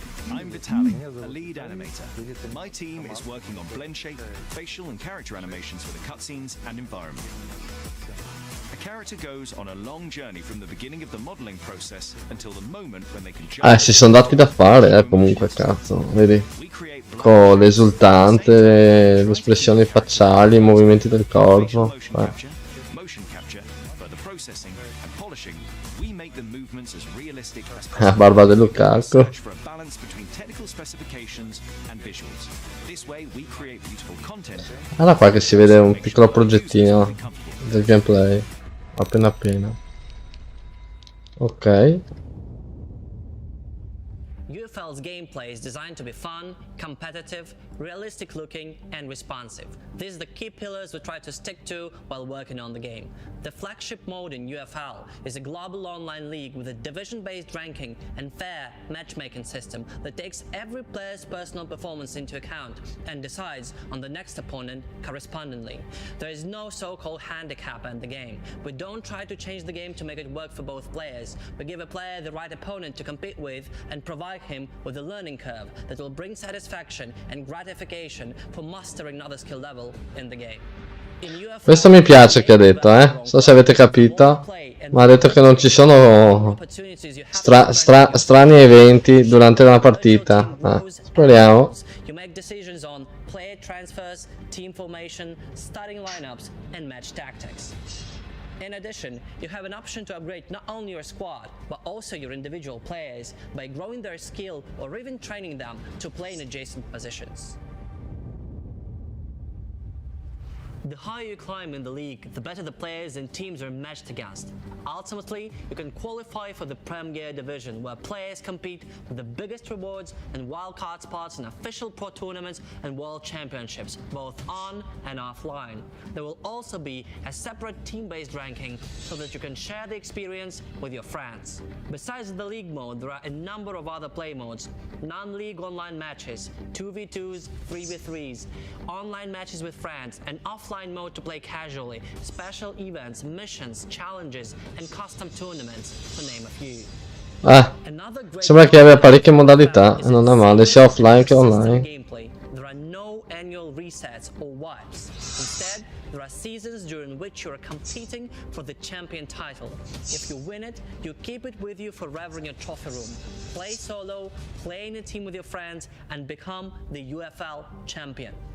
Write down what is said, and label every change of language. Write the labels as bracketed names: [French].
[English] I'm Vitaly, a lead animator. My team is working on blend shape, facial and character animations for the cutscenes and environment. A character goes on a long journey from the beginning of the modeling process until the moment when they can jump. [Italian] Si sono dati da fare, comunque, cazzo, vedi? Con l'esultante, le espressioni facciali, i movimenti del corpo. [English] Motion capture, but the processing and polishing, we make the movements as realistic as [Italian] Ah, [English] possible. [Italian] barba del [English] We [Italian] Lukaku. [English] search for a balance between technical specifications and visuals. This way we create beautiful content. [Italian] Allora qua che si vede un piccolo progettino del gameplay. Appena appena. Ok. [English] UFL's gameplay is designed to be fun, competitive, realistic looking, and responsive. These are the key pillars we try to stick to while working on the game. The flagship mode in UFL is a global online league with a division-based ranking and fair matchmaking system that takes every player's personal performance into account and decides on the next opponent correspondingly. There is no so-called handicap in the game. We don't try to change the game to make it work for both players. We give a player the right opponent to compete with and provide him with a learning curve that will bring satisfaction and gratification for mastering another skill level in the game. [Italian] Questo mi piace che ha detto, Non so se avete capito, ma ha detto che non ci sono strani eventi durante una partita. Speriamo. [English] You make decisions on player transfers, team formation, starting lineups, and match tactics. In addition, you have an option to upgrade not only your squad, but also your individual players by growing their skill or even training them to play in adjacent positions. The higher you climb in the league, the better the players and teams are matched against. Ultimately, you can qualify for the Premier Division, where players compete for the biggest rewards and wildcard spots in official pro tournaments and world championships, both on and offline. There will also be a separate team-based ranking so that you can share the experience with your friends. Besides the league mode, there are a number of other play modes: non-league online matches, 2v2s, 3v3s, online matches with friends, and offline mode to play casually, special events, missions, challenges, and custom tournaments, to name a few. [Italian] Sembra che abbia parecchie modalità e non è male, sia offline che online. [English] There are no annual resets or wipes. Instead, there are seasons during which you are competing for the champion title. If you win it, you keep it with you forever in your trophy room. Play solo, play in a team with your friends, and become the UFL champion.